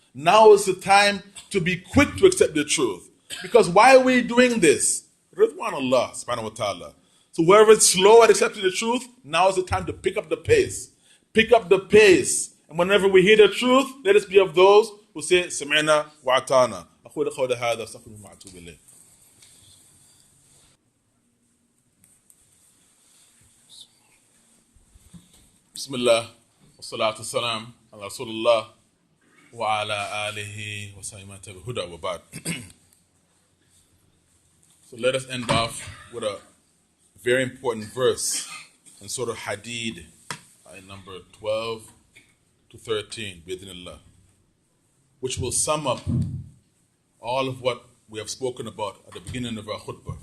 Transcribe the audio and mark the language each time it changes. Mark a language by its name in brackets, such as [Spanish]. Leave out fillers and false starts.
[English] Now is the time to be quick to accept the truth. Because why are we doing this? Ridwan Allah subhanahu wa ta'ala. So whoever is slow at accepting the truth, now is the time to pick up the pace. Pick up the pace. And whenever we hear the truth, let us be of those who say, [Arabic] Sami'na wa atana. أقول قولي هذا أستغفر الله وأتوب إليه. بسم الله والصلاة والسلام على رسول الله وعلى آله وصحبه الهدى وبعد. [English] So let us end off with a very important verse in Surah Hadid, number 12 to 13, Bidnillah, which will sum up all of what we have spoken about at the beginning of our khutbah.